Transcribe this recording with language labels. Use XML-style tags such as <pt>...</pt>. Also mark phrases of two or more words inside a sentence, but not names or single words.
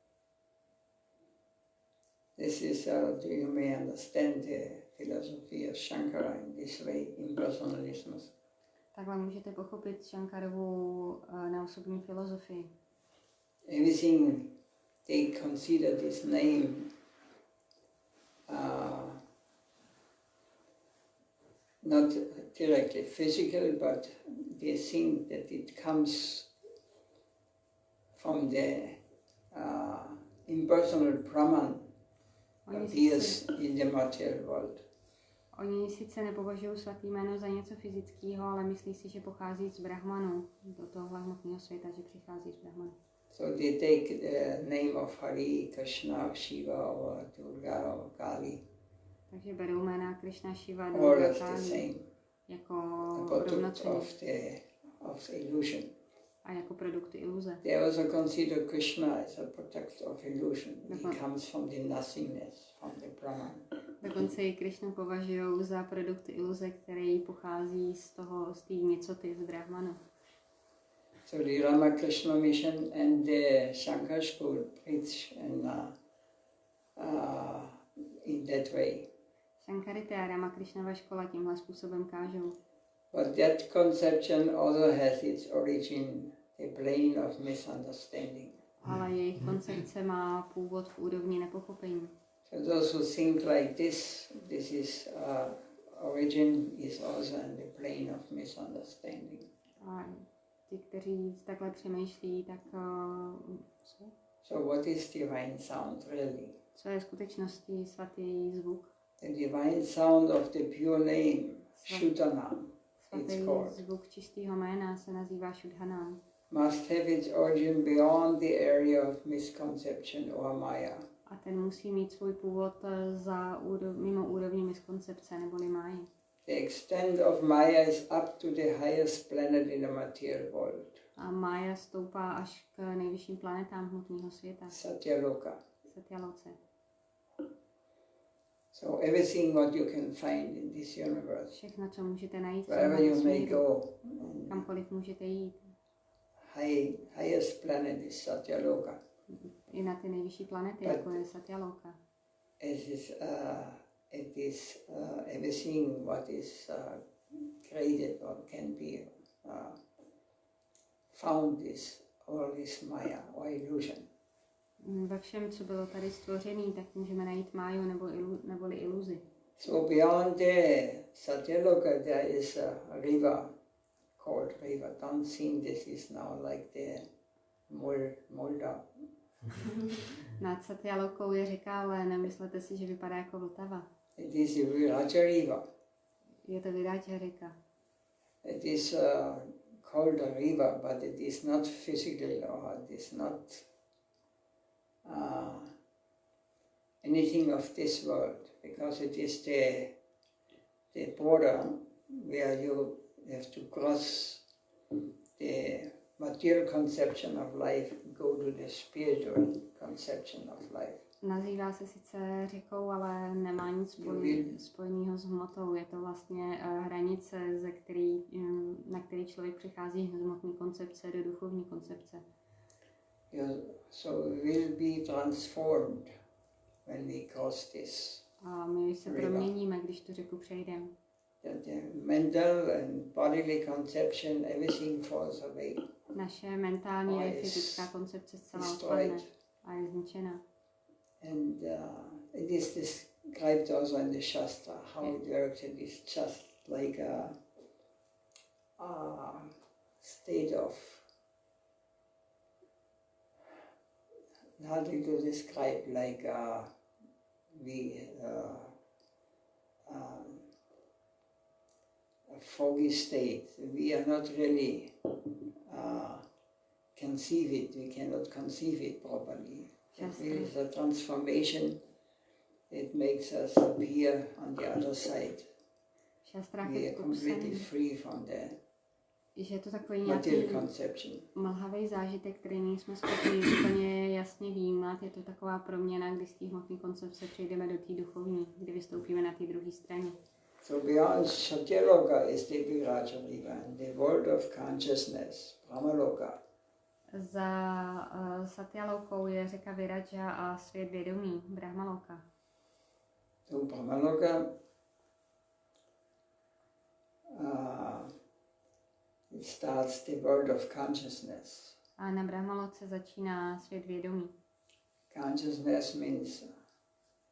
<en>This is you may understand the philosophy of Shankara in this way, impersonalism.</en> <cs>Takhle můžete pochopit Shankarovu neosobní filozofii.</cs> <en>Everything they consider this name not directly physical, but they think that it comes from the impersonal Brahman appears in the material world.</en> <cs>Oni sice nepovažují svatý jméno za něco fyzického, ale myslí si, že pochází z Brahmanu, do tohle hmotného světa, že přichází z Brahmanu.</cs> <en>So they take the name of Hari, Krishna, Shiva, or Durga, or Kali.</en> <cs>Takže berou jména Krishna, Shiva,</cs> <en>All</en> <cs>Durga,</cs> <en>of the</en> <cs>Kali</cs> <en>same.</en> <cs>jako</cs> <en>Product</en> <cs>rovnocenní</cs> <en>of the illusion.</en> <cs>a jako produkty iluze.</cs> <en>They also consider Krishna as a product of illusion. He comes from the nothingness, from the Brahman.</en> <cs>Dokonce i Krishnu považují za produkt iluze, který pochází z té nicoty, z Brahmanu.</cs> <en>So the Ramakrishna mission and the Shankar school preach in that way.</en> <cs>Shankarita a Ramakrishnava škola tímhle způsobem kážou.</cs> <en>But that conception also has its origin, the plane of misunderstanding.</en> <cs>Ale jejich koncepce má původ v úrovni nepochopení.</cs> <en>So those who think like this is origin is also in the plane of misunderstanding.</en> <cs>A ti, kteří takhle přemýšlí, tak</cs> <en>So what is divine sound really?</en> <cs>co je v skutečnosti svatý zvuk?</cs> <en>The divine sound of the pure name, Shuddhanam,</en> <cs>Svatý</cs> <en>it's called.</en> <cs>zvuk čistého jména se nazývá Shuddhanam.</cs> <en>Must have its origin beyond the area of misconception or maya.</en> <cs>A ten musí mít svůj původ mimo úrovni miskoncepce neboli máji.</cs> <en>The extent of maya is up to the highest planet in the material world.</en> <cs>A mája stoupá až k nejvyšším planetám hmotného světa.</cs> <en>Satyaloka.</en> <cs>Satyaloce.</cs> <en>So everything what you can find in this universe,</en> <cs>Všechno, co můžete najít v</cs> <en>wherever</en> <cs>tomhle</cs> <en>you may</en> <cs>vesmíru,</cs> <en>go,</en> <cs>kamkoliv můžete jít.</cs> <en>highest planet is Satyaloka.</en> <cs>I na ty nejvyšší planety,</cs> <en>But</en> <cs>jako je Satyaloka.</cs> <en>It is everything what is created or can be found is all this maya or illusion.</en> <cs>Ve všem, co bylo tady stvořený, tak můžeme najít máju neboli iluzi.</cs> <en>So beyond the Satyaloka there is a river called river. Don't think this is now like the Molda.</en> <cs>Nad Satyalokou je řeka, ale nemyslete si, že vypadá jako Vltava.</cs> <en>It is a Viraja river.</en> <cs>Je to Viraja řeka.</cs> <en>It is called a river, but it is not physical or it is not anything of this world, because it is the border where you have to cross the material conception of life, go to the spiritual conception of life.</en> <cs>Nazývá se sice řekou, ale nemá nic spojeného s hmotou. Je to vlastně hranice, na který člověk přichází z hmotné koncepce do duchovní koncepce.</cs> <en>So we will be transformed when we cross this.</en> <cs>A my se proměníme, když tu řeku přejdeme.</cs> <en>The mental and bodily conception, everything falls away.</en> <cs>Naše mentální a fyzická koncepce zcela odpadne a je zničena.</cs> <en>And it is described also in the Shastra, how it works. It is just like a state of, how do you describe, like a foggy state. We are not really conceive it. We cannot conceive it properly. It is a transformation. It makes us appear on the other side. We are completely free from the</en> <cs>že je to takový</cs> <en>material conception.</en> <cs>Mlhavý zážitek, který nejsme schopni úplně jasně vnímat. Je to taková proměna, kdy z té hmotné koncepce přejdeme do té duchovní, kdy vystoupíme na té druhé straně.</cs> <en>So beyond Satyaloka is the Viraja river, and the world of consciousness, Brahmaloka.</en> <cs>Za Satyalokou je řeka Viraja a svět vědomí, Brahmaloka.</cs> <en>So Brahmaloka it starts the world of consciousness.</en> <cs>A na Brahmaloce začíná svět vědomí.</cs> <en>Consciousness means soul.</en>